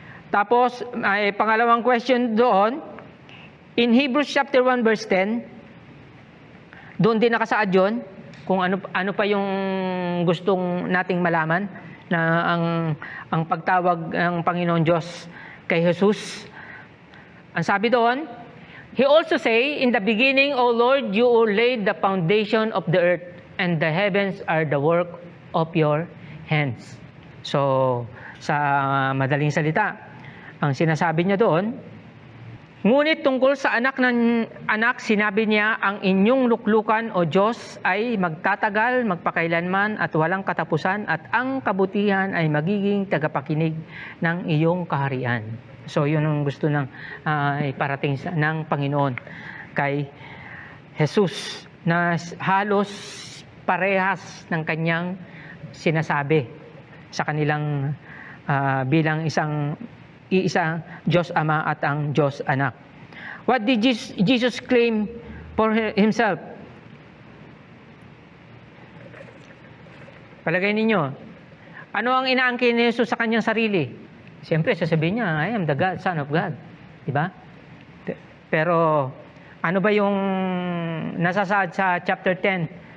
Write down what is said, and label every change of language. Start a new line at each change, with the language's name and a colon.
Filipino: Tapos, ay pangalawang question doon,
English: in Hebrews chapter 1 verse 10,
Filipino: Doon din nakasaad yun, kung ano pa yung gustong nating malaman, na ang pagtawag ng Panginoon Diyos kay Jesus. Ang sabi doon,
English: He also say, in the beginning, O Lord, you laid the foundation of the earth, and the heavens are the work of your hands.
Filipino: So, sa madaling salita, ang sinasabi niya doon, ngunit tungkol sa anak, sinabi niya, ang inyong luklukan o Diyos ay magtatagal, magpakailanman at walang katapusan, at ang kabutihan ay magiging tagapakinig ng iyong kaharian. So, yun ang gusto ng iparating ng Panginoon kay Jesus, na halos parehas ng kanyang sinasabi sa kanilang bilang isang Diyos Ama at ang Diyos Anak.
English: What did Jesus claim for himself?
Filipino: Palagay ninyo, ano ang inaangkin ni Jesus sa kanyang sarili? Siyempre, sasabihin niya,
English: I am the God, Son of God.
Filipino: Diba? Pero, ano ba yung nasasaad sa chapter 10?